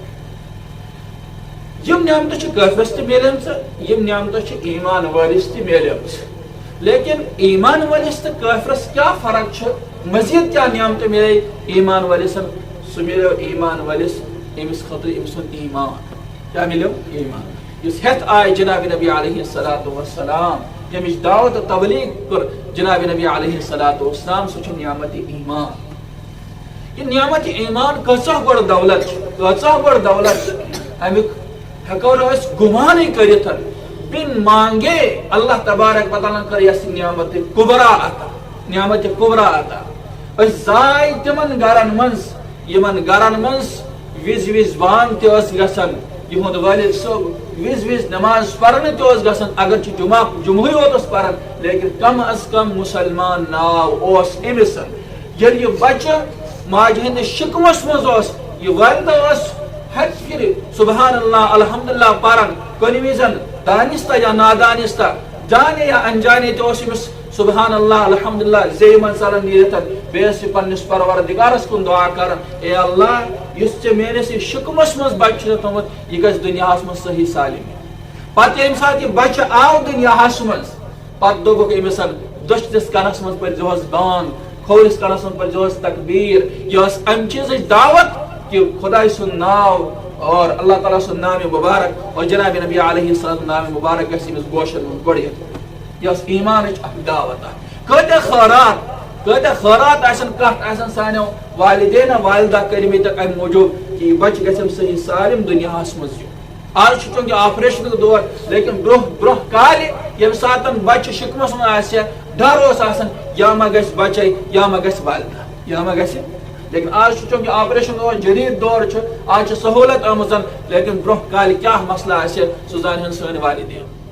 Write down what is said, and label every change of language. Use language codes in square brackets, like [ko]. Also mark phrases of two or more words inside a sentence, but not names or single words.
[ks] یم نعمتہٕ چھِ کٲفرس تہِ میلیمژٕ یم نعمتہٕ چھِ ایمان وٲلِس تہِ میلیمژٕ لیکن ایمان وٲلِس تہٕ کٲفرس کیٛاہ فرق چھِ مزید کیٛاہ نعمتہٕ میلے ایمان وٲلِس سُہ میلیو ایمان وٲلِس أمِس خٲطرٕ أمۍ سُنٛد ایمان کیٛاہ میلیو ایمان یُس ہٮ۪تھ آیہِ جناب نبی [ar] علیہ الصلاۃ والسلام [ks] ییٚمِچ دعوت تہٕ تبلیغ کوٚر جناب نبی [ar] علیہ الصلاۃ والسلام [ks] سُہ چھُ نعمتِ ایمان یہ نعمتِ ایمان کۭژاہ بٔڑ دولت چھِ کۭژاہ بٔڑ دولت چھِ امیُک ہٮ۪کو نہٕ أسۍ گُمانٕے کٔرِتھ بِن مانگے [ar] اللہ تبارک و تعالیٰ [ks] کٔر یۄس نعمتِ کُبرا عطا نعمتِ کُبرا عطا أسۍ زاے تِمن گرن منٛز یِمن گرن منٛز وِزِ وِزِ بانگ تہِ ٲس گژھان یِہُنٛد والد صٲب وِزِ وِزِ نماز پرنہٕ تہِ اوس گژھان اگرچہِ جمعہٕے یوت اوس پران لیکن [ur] کم از کم [ks] مُسلمان ناو اوس أمِس ییٚلہِ یہِ بچہٕ ماجہِ ہٕنٛدِس شِکمس منٛز اوس یہِ والدہ ٲس ہتہِ پھِرِ [ar] سبحان اللہ الحمدللہ [ks] پران کُنہِ وِزِ [ur] دانستہ یا نادانستہ جانے یا انجانے [ks] تہِ اوس أمِس [ar] سبحان اللہ الحمدللہ [ks] زیٚیہِ منٛز ژلان نیٖرِتھ بیٚیہِ ٲس یہِ پننِس پروردگارس کُن دعا کران اے اللہ یُس ژےٚ میٲنِس یہِ شِکمس منٛز بچہٕ چھُ تھوٚمُت یہِ گژھِ دُنیاہس منٛز صحیح سالم پتہٕ ییٚمہِ ساتہٕ یہِ بچہٕ آو دُنیاہس منٛز پتہٕ دوٚپُکھ أمِس دٔچھنِس کَنس منٛز پٔرۍزِہوس بانگ کھوورِس کَنس منٛز پٔرۍزِہوس تکبیٖر یہِ ٲس امہِ چیٖزٕچ دعوت کہ خداے سُنٛد ناو اور اللہ تعالیٰ سُنٛد [ur] نامِ مُبارک [ks] اور جناب نبی [ar] علیہ السلام [ur] نامِ مُبارک [ks] گژھِ أمِس گوشن منٛز گۄڈٕنیتھ یہِ ٲس ایمانٕچ اکھ دعوت اکھ کۭتیاہ خٲرات آسن کتھ آسن سانیو والدینہ والدہ کٔرمٕتۍ امہِ موٗجوٗب کہ یہِ بچہٕ گژھٮ۪م صحیح سالم دُنیاہس منٛز یُن آز چھُ چوٗنکہِ آپریشنُک دور لیکن برونٛہہ کالہِ ییٚمہِ ساتہٕ بچہٕ شِکمس منٛز آسہِ ہا ڈر اوس آسان یا ما گژھِ بچے یا ما گژھِ والدہ یا ما گژھِ لیکن آز چھُ چوٗنکہِ آپریشن دور جدید دور چھُ آز چھِ سہوٗلت آمٕژ لیکن برونٛہہ کالہِ کیٛاہ مسلہٕ آسہِ سُہ زانہن سٲنۍ والدین